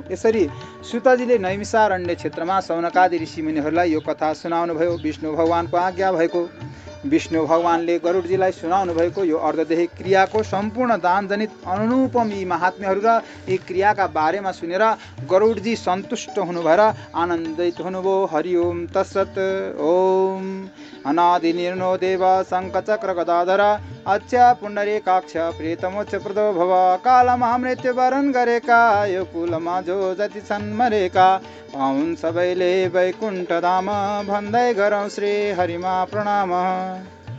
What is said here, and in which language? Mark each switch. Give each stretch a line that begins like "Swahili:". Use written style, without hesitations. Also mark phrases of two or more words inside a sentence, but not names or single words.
Nepali: यसरी सुतजीले नैमिषारण्य क्षेत्रमा सौनकादि ऋषिमुनिहरूलाई यो कथा सुनाउनुभयो। विष्णु भगवानको आज्ञा भएको विष्णु भगवानले गरुडजीलाई सुनाउनु भएको यो अर्धदेही क्रियाको सम्पूर्ण दानजनित अनुरूपम यी महात्म्यहरू र यी क्रियाका बारेमा सुनेर गरुडजी सन्तुष्ट हुनु भएर आनन्दित हुनुभयो।
Sanskrit: हरि ओम तत्सत्। ओम अनादि निर्णो देव शङ्खचक्र गदाधर अच्छा पुण्डरीकाक्ष प्रेतमोच्च प्रदो भव
Nepali: कालमा मृत्यु वरण गरेका यो कुलमा जो जति छन् मरेका पाउन् सबैले वैकुण्ठ धाम भन्दै गरौँ श्री हरिमा प्रणाम।